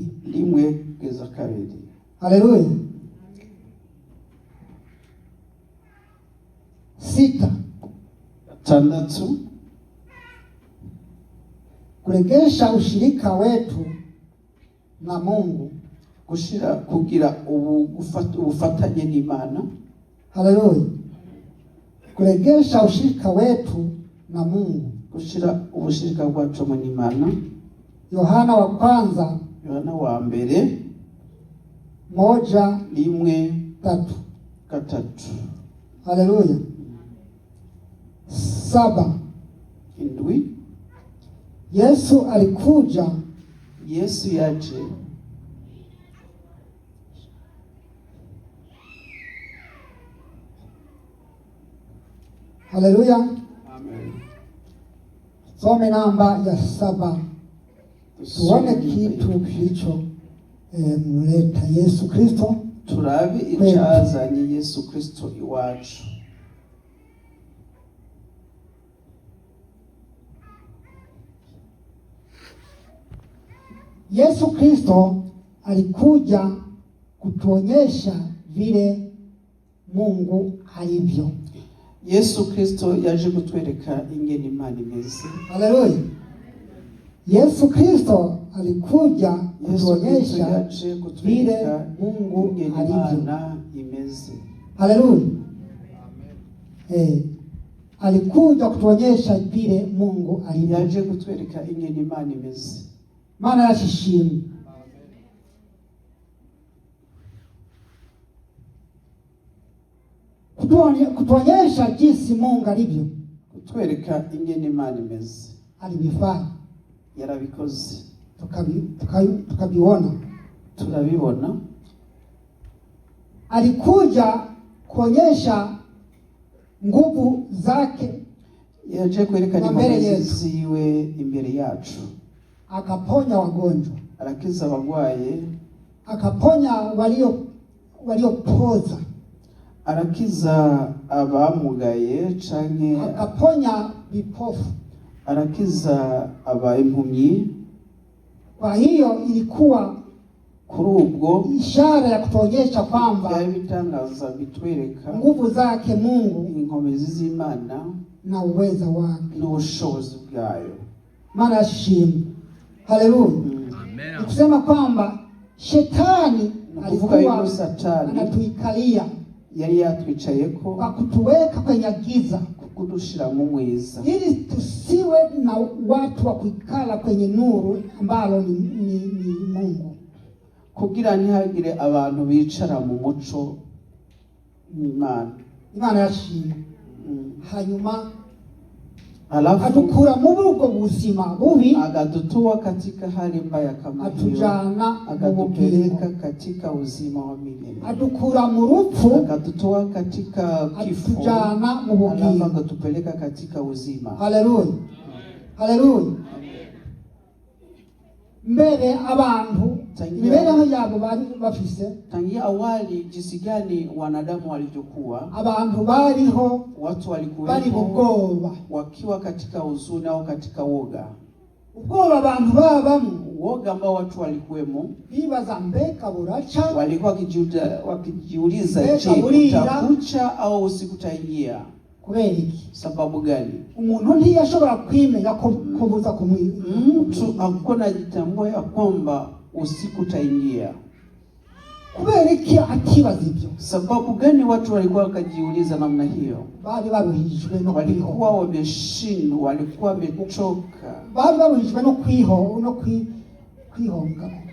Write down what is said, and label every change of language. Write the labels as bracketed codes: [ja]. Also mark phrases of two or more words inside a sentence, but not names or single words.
[rn] rimwe kugeza kabiri. Haleluya. 6. [sw] Kuregesha ushirika wetu na Mungu. [rn] Kugira ubufatanye n'Imana. Haleluya. [sw] Kuregesha ushirika wetu na Mungu. [rn] Kushira ubushirika bwacu mu n'Imana. [sw] Yohana wa kwanza, [rn] Yohana wa mbere 1:3. Haleluya. 7. [sw] Yesu alikuja. [rn] Yesu yaje. Haleluya. Amen. Some namba ya 7. [sw] Tuone kitu kilicho mleta Yesu Kristo. [rn] Turabe icyazanye Yesu Kristo iwacu. [sw] Yesu Kristo alikuja kutuonyesha vile Mungu alivyo. [rn] Yesu Kristo yaje kutwereka ingene Imana imeze. Haleluya. [sw] Yesu Kristo alikuja kutuonyesha vile Mungu alivyo. Haleluya. Alikuja kutuonyesha vile Mungu alivyo. [rn] Yaje kutwereka ingene Imana imeze. Maana yashishimwe. [sw] Kutuonyesha jinsi Mungu alivyo. [rn] Kutwereka ingene Imana imeze. [sw] Alibifanya. [rn] Yarabikoze. [sw] Tukabiona. [rn] Turabibona. [sw] Alikuja kuonyesha nguvu zake. [rn] Yaje kwerekana inkomezi ziwe imbere yacu. [sw] Akaponya wagonjwa. [rn] Arakiza abagwaye. [sw] Akaponya waliopoza. [rn] arakiza abamugaye canke [sw] akaponya vipofu. [rn] arakiza impumyi. [sw] Kwa hiyo ilikuwa [rn] kuri ubwo [sw] ishara ya kutuonyesha kwamba [rn] ibitangaza bitwereka [sw] nguvu zake Mungu, [rn] inkomezi z'Imana [sw] na uweza wake [rn] n'ubushobozi bwayo. Maana shim. Haleluya. Amen. [sw] Kusema kwamba shetani alikuwa anatuikalia, [rn] yari yatwicayeko [sw] kwa kutuweka kwenye giza, [rn] kudushira mu mwiza, [sw] ili tusiwe na watu wa kuikala kwenye nuru ambalo ni Mungu, [rn] kugira ntihagire abantu bicara mu muco n'Imana. Imana yashimwe. Hanyuma [sw] alafu [rn] atukura mu ubwo buzima bubi, [sw] agadutoa katika hali mbaya kama hiyo, [rn] atujana [sw] agatupeleka katika uzima wa milele, [rn] atukura mu rupfu, [sw] agadutoa katika kifo, [rn] atujana mu bugingo, [sw] alafu agatupeleka katika uzima. Haleluya. Haleluya. [rn] Mbere abantu imibereho yabo bari bafise, [sw] tangia awali jinsi gani wanadamu walivyokuwa, [rn] abantu bariho, [sw] watu walikuwa [rn] bari ubwoba, [sw] wakiwa katika huzuni au katika woga. [rn] Ubwoba abantu babamo, [sw] woga ambao watu walikuwemo, [rn] bibaza mbeka buracha, [sw] walikuwa wakijiuliza je, utakucha au usikutaingia? [rn] Kuberiki [sw] sababu gani? [rn] Umuntu ntiyashobora kwimenya kubuza kumwili, [sw] mtu akona jitambua ya kwamba usiku utaingia. [rn] Kuberiki atibaza ibyo? [sw] Sababu gani watu walikuwa wakajiuliza namna hiyo? [rn] Bari baruhijwe no [sw] walikuwa wameshindwa, walikuwa wamechoka, [rn] bari baruhijwe no kwihonga.